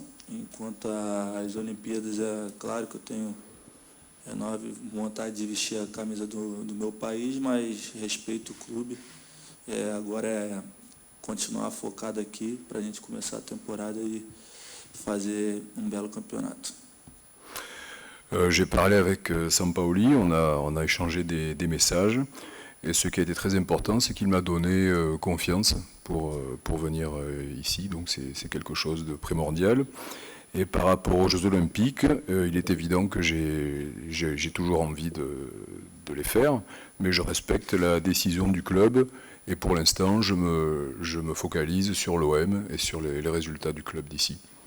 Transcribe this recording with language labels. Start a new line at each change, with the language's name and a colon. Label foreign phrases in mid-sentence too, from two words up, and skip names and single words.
Portuguese: Enquanto às Olimpíadas, é claro que eu tenho enorme vontade de vestir a camisa do meu país, mas respeito o clube. Agora é continuar focado aqui para a gente começar a temporada e fazer belo campeonato.
French: J'ai parlé avec Sampaoli, on a échangé des messages, et ce qui a été très important, c'est qu'il m'a donné confiance pour venir ici, donc c'est quelque chose de primordial. Et par rapport aux Jeux Olympiques, il est évident que j'ai toujours envie de les faire, mais je respecte la décision du club, et pour l'instant, je me focalise sur l'OM et sur les résultats du club d'ici.